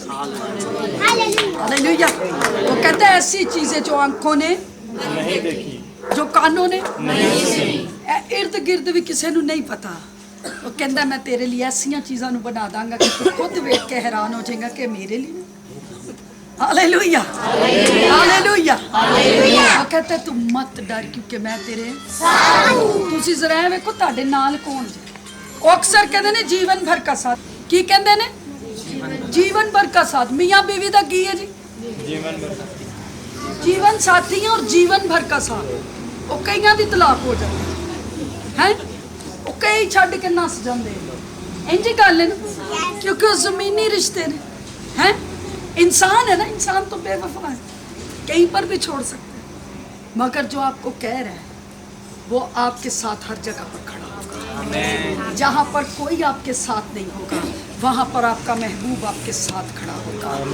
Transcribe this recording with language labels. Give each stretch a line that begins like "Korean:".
Hindi: Hallelujah. वो कहता है ऐसी चीजें जो आंखों ने नहीं देखी जो कानों ने नहीं सुनी इर्द गिर्द भी किसी को नहीं पता। वो कहता मैं तेरे लिए ऐसियां चीज़ों बना दांगा कि तू खुद वेख के हैरान हो जाएगा कि मेरे लिए हालेलुया हालेलुया। ਉਹ कहते तू मत डर क्योंकि मैं तेरे साथ हूं।
Punjabi: ਤੁਸੀਂ ਜ਼ਰਾ ਵੇਖੋ ਤੁਹਾਡੇ ਨਾਲ ਕੌਣ ਜੀ। ਉਹ ਅਕਸਰ ਕਹਿੰਦੇ ਨੇ ਜੀਵਨ ਭਰ
Hindi: का साथ।
Punjabi: ਕੀ ਕਹਿੰਦੇ ਨੇ? ਜੀਵਨ ਭਰ
Hindi: का साथ।
Punjabi: ਮੀਆਂ ਬੀਵੀ ਦਾ ਕੀ ਹੈ ਜੀ?
Hindi: ਜੀਵਨ ਸਾਥੀ और जीवन भर का साथ।
Punjabi: ਉਹ ਕਈਆਂ ਦੀ ਤਲਾਕ ਹੋ ਜਾਂਦੀ ਹੈ, ਉਹ ਕਈ ਛੱਡ ਕੇ ਨਸ ਜਾਂਦੇ ਇੰਜ ਗੱਲ ਹੈ ਨਾ,
Hindi: क्योंकि वो जमीनी रिश्ते ने हैं। इंसान है ना, इंसान तो बेवफा है, कहीं पर भी छोड़ सकते हैं, मगर जो आपको कह रहा है वो आपके साथ हर जगह पर खड़ा होगा। जहाँ पर कोई आपके साथ नहीं होगा वहाँ पर आपका महबूब आपके साथ खड़ा होगा।